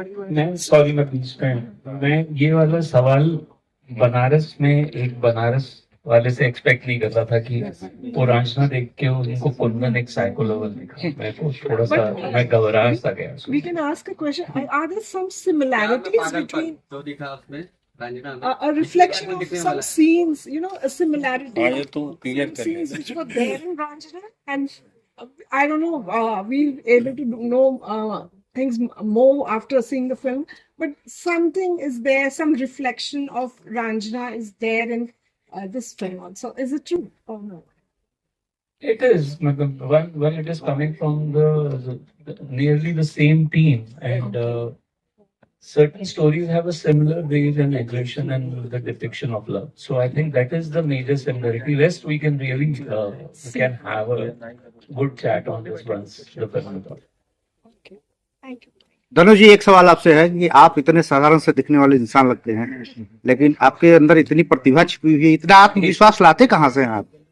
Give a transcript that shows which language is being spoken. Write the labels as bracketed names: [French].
[Hindi] मैं सॉरी, मैं बीच में मैं ये वाला सवाल बनारस में एक बनारस वाले से एक्सपेक्ट नहीं कर रहा था कि पुरांशना देख के उनको कुंदन एक साइको लेवल दिखा। मैं को थोड़ा सा मैं घबरा सा गया। [English] We can ask a question. Are there some similarities between a reflection of some scenes, a similarity of some scenes which were there in Ranjana? And I don't know, we'll able to know things more after seeing the film, but something is there, some reflection of Ranjana is there in this film also. Is it true or no? It is when it is coming from the nearly the same team, and certain stories have a similar base and aggression and the depiction of love. So I think that is the major similarity. Rest we can really we can have a good chat on this once the film is out. Okay, thank you. [Hindi] धनुष जी, एक सवाल आपसे है कि आप इतने साधारण से दिखने वाले इंसान लगते हैं, लेकिन आपके अंदर इतनी प्रतिभा छिपी हुई है, इतना आत्मविश्वास लाते कहाँ से हैं आप?